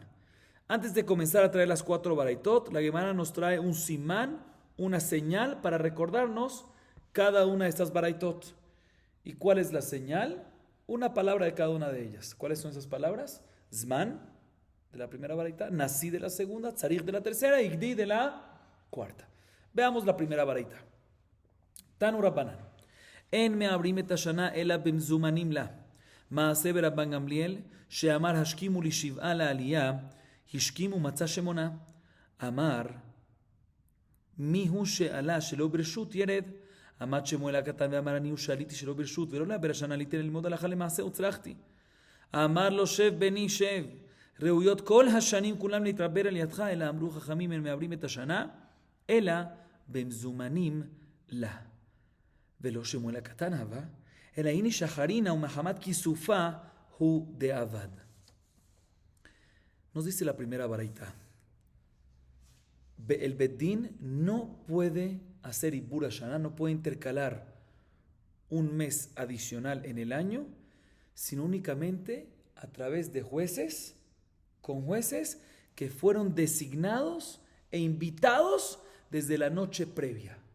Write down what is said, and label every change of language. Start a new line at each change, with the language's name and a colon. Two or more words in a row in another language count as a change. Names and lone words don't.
Spanish: Antes de comenzar a traer las 4 baraitot, la Gemara nos trae un simán, una señal para recordarnos cada una de estas baraitot. ¿Y cuál es la señal? Una palabra de cada una de ellas. ¿Cuáles son esas palabras? Zman, de la primera baraita, Nasi de la segunda, Tzarich de la tercera y Gdi de la cuarta. Veamos la primera baraita.
Aramaic: תנו רבנן.
Hebrew: אין מעברין את השנה אלא במזומנין לה. מעשה רבן גמליאל שאמר השכימו לי שבעה לעלייה השכימו מצא שמונה. אמר מיהו שעלה שלא ברשות ירד. עמד שמואל הקטן ואמר אני הוא שעליתי שלא ברשות ולא לעבר השנה עליתי ללמוד הלכה למעשה וצלחתי. אמר לו שב בני שב, ראויות כל השנים כולם להתרבר על ידך, אלא אמרו חכמים הם מעברים את השנה, אלא במזומנים לה.
Aramaic: ולא שמואל הקטן הווה, אלא הנה שחרינה ומחמת כיסופה הוא דאבד.
Spanish: Nos dice la primera baraita. El Bedín no puede hacer
Hebrew: עיבור השנה,
Spanish: no puede intercalar un mes adicional en el año, sino únicamente a través de jueces, con jueces que fueron designados e invitados desde la noche previa.